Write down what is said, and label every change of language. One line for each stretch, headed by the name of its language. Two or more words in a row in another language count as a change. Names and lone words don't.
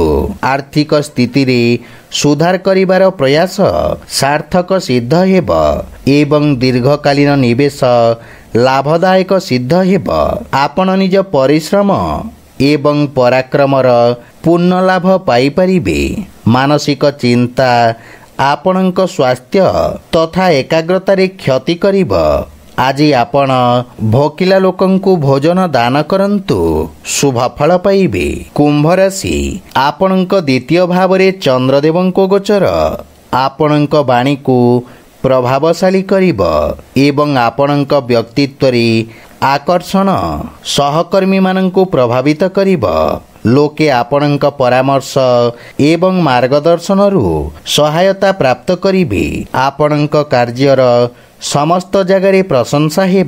Odia: ଆର୍ଥିକ ସ୍ଥିତି ରେ ସୁଧାର କରିବାର ପ୍ରୟାସ ସାର୍ଥକ ସିଦ୍ଧ ହେବ ଏବଂ ଦୀର୍ଘକାଳୀନ ନିବେଶ ଲାଭଦାୟକ ସିଦ୍ଧ ହେବ। ଆପଣ ନିଜ ପରିଶ୍ରମ ଏବଂ ପରାକ୍ରମର ପୂର୍ଣ୍ଣ ଲାଭ ପାଇ ପାରିବେ। ମାନସିକ ଚିନ୍ତା ଆପଣଙ୍କ ସ୍ୱାସ୍ଥ୍ୟ ତଥା ଏକାଗ୍ରତାର କ୍ଷତି କରିବ। ଆଜି ଆପଣ ଭୋକିଲା ଲୋକଙ୍କୁ ଭୋଜନ ଦାନ କରନ୍ତୁ, ଶୁଭ ଫଳ ପାଇବେ। କୁମ୍ଭ ରାଶି, ଆପଣଙ୍କ ଦ୍ୱିତୀୟ ଭାବ ରେ ଚନ୍ଦ୍ରଦେବଙ୍କ ଗୋଚର ଆପଣଙ୍କ ବାଣୀ କୁ ପ୍ରଭାବଶାଳୀ କରିବ ଏବଂ ଆପଣଙ୍କ ବ୍ୟକ୍ତିତ୍ୱ ରେ ଆକର୍ଷଣ ସହକର୍ମୀ ମାନଙ୍କୁ ପ୍ରଭାବିତ କରିବ। ଲୋକେ ଆପଣଙ୍କ ପରାମର୍ଶ ଏବଂ ମାର୍ଗଦର୍ଶନ ରୁ ସହାୟତା ପ୍ରାପ୍ତ କରିବେ। ଆପଣଙ୍କ କାର୍ଯ୍ୟର ସମସ୍ତ ଜାଗା ପ୍ରଶଂସା ହେବ।